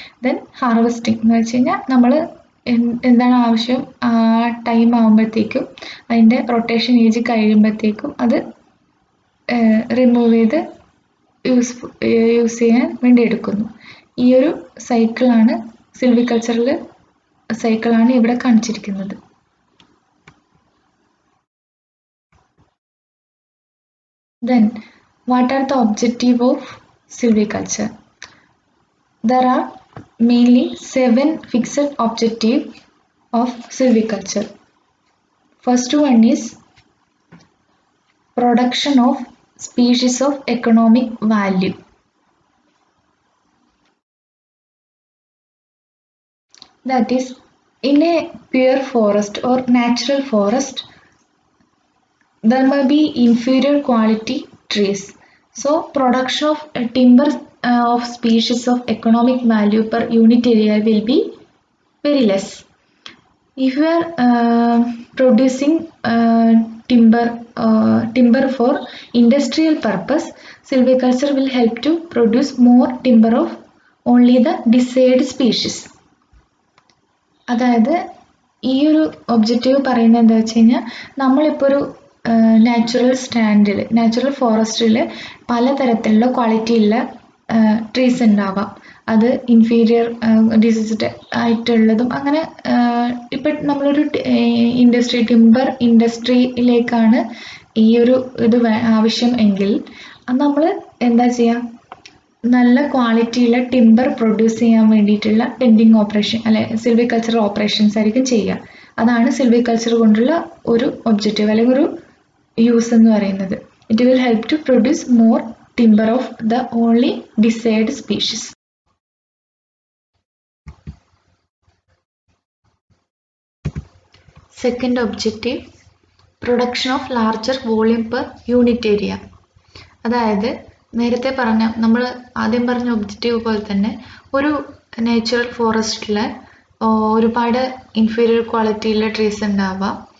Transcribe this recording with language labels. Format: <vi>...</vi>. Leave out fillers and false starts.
<ml>Then harvesting എന്ന് വെച്ച് കഴിഞ്ഞാൽ നമ്മൾ എന്താണ് ആവശ്യം ആ ടൈം ആകുമ്പോഴത്തേക്കും അതിൻ്റെ റൊട്ടേഷൻ ഏജ് കഴിയുമ്പോഴത്തേക്കും അത് റിമൂവ് ചെയ്ത് യൂസ് ചെയ്യാൻ വേണ്ടി എടുക്കുന്നു. ഈ ഒരു സൈക്കിളാണ് സിൽവികൾച്ചറൽ സൈക്കിളാണ് ഇവിടെ കാണിച്ചിരിക്കുന്നത്.</ml> <en>Then, what are the objective of silviculture? There are mainly 7 fixed objectives of silviculture. First one is production of species of economic value. That is, in a pure forest or natural forest, there may be inferior quality trees. So, production of timber of species of economic value per unit area will be very less. If you are producing timber for industrial purpose, silviculture will help to produce more timber of only the desired species.</en> <ml>അതായത് ഈ ഒരു objective പറയുന്നത് എന്താ വെച്ച് കഴിഞ്ഞാൽ നമ്മളിപ്പോൾ ഒരു natural ഫോറസ്റ്റിൽ പലതരത്തിലുള്ള ക്വാളിറ്റിയുള്ള ട്രീസ് ഉണ്ടാവാം. അത് ഇൻഫീരിയർ ഡിസീസ്ഡ് ആയിട്ടുള്ളതും അങ്ങനെ. ഇപ്പം നമ്മളൊരു ടിമ്പർ ഇൻഡസ്ട്രിയിലേക്കാണ് ഈ ഒരു ഇത് ആവശ്യം എങ്കിൽ നമ്മൾ എന്താ ചെയ്യുക, നല്ല ക്വാളിറ്റിയുള്ള ടിമ്പർ പ്രൊഡ്യൂസ് ചെയ്യാൻ വേണ്ടിയിട്ടുള്ള ടെൻഡിങ് ഓപ്പറേഷൻ അല്ലെ സിൽവികൾച്ചറൽ ഓപ്പറേഷൻസ് ആയിരിക്കും ചെയ്യുക. അതാണ് സിൽവികൾച്ചർ കൊണ്ടുള്ള ഒരു ഒബ്ജക്റ്റീവ് അല്ലെങ്കിൽ ഒരു യൂസ് എന്ന് പറയുന്നത്.</ml> <en>It will help to produce more timber of the only desired species. Second objective, production of larger volume per unit area.</en> <ml>അതായത് നേരത്തെ പറഞ്ഞ നമ്മൾ ആദ്യം പറഞ്ഞ ഒബ്ജക്റ്റീവ് പോലെ തന്നെ ഒരു നാച്ചുറൽ ഫോറസ്റ്റിൽ ഒരുപാട് ഇൻഫീരിയർ ക്വാളിറ്റിയുള്ള ട്രീസ് ഉണ്ടാവാം.</ml>